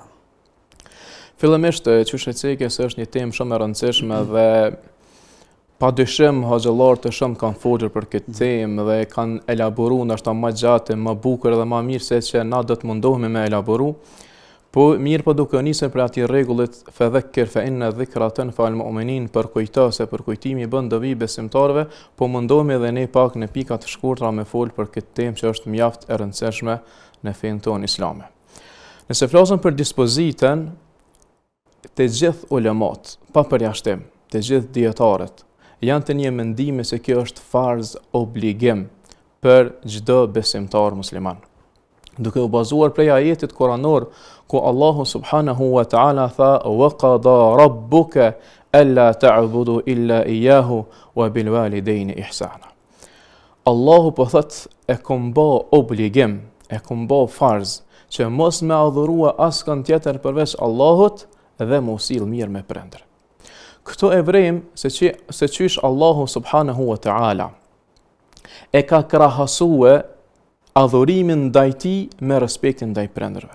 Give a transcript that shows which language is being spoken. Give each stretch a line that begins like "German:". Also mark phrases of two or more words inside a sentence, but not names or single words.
Albanian: Fillimisht, çush e cekë se është një temë shumë e rëndësishme dhe padyshim hoxhallar të shumë kanë folur për këtë temë dhe kanë elaboruar ndoshta më gjatë, më bukur dhe më mirë se që na do të mundohemi me elaboru. Po mirë, po duke nisur për atij rregullit
Arabic: فذكر فإن الذكرى تنفع المؤمنين,
Albanian: për kujtose, për kujtimi bën dobi besimtarëve, po mundohemi edhe ne pak në pika të shkurtra me fol për këtë temë që është mjaft e rëndësishme në fenë tonë islame. Nëse flasim për dispozitën, të gjithë ulemat, pa përjashtim, të gjithë dietarët janë të një mendimi se kjo është farz obligim për çdo besimtar musliman. Duke u bazuar prej ajetit kuranor ku Allahu
Arabic: سبحانه وتعالى tha وقضى ربك ألا تعبدوا إلا إياه وبالوالدين إحسانا.
Albanian: Allahu po thot e kom bë obligim, e kom bë farz që mos me adhurua askën tjetër përveç Allahut dhe mos sill mirë me prindër. Këto e vrejmë se qysh Allahu
Arabic: سبحانه وتعالى
Albanian: e ka krahasue adhurimin ndaj tij me respektin ndaj prindërve.